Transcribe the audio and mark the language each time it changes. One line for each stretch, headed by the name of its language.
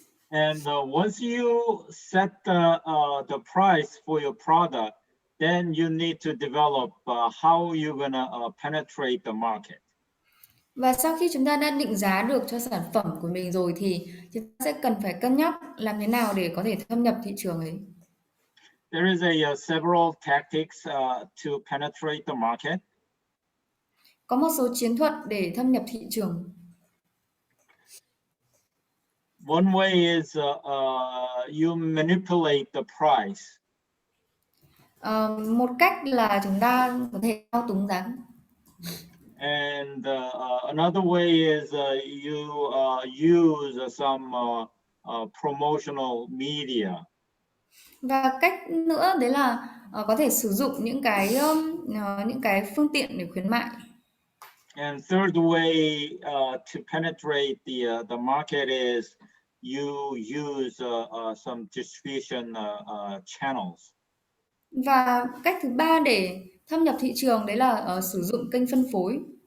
English: And once you set the price for your product, then you need to develop how you're gonna penetrate the market.
Vietnamese: Và sau khi chúng ta đã định giá được cho sản phẩm của mình rồi thì chúng ta sẽ cần phải cân nhắc làm thế nào để có thể thâm nhập thị trường ấy.
English: There is several tactics to penetrate the market.
Vietnamese: Có một số chiến thuật để thâm nhập thị trường.
English: One way is you manipulate the price.
Vietnamese: Một cách là chúng ta có thể thao túng giá.
English: And another way is you use some promotional media.
Vietnamese: Và cách nữa đấy là có thể sử dụng những cái phương tiện để khuyến mại.
English: And third way to penetrate the market is you use some distribution channels.
Vietnamese: Và cách thứ ba để thâm nhập thị trường đấy là sử dụng kênh phân phối.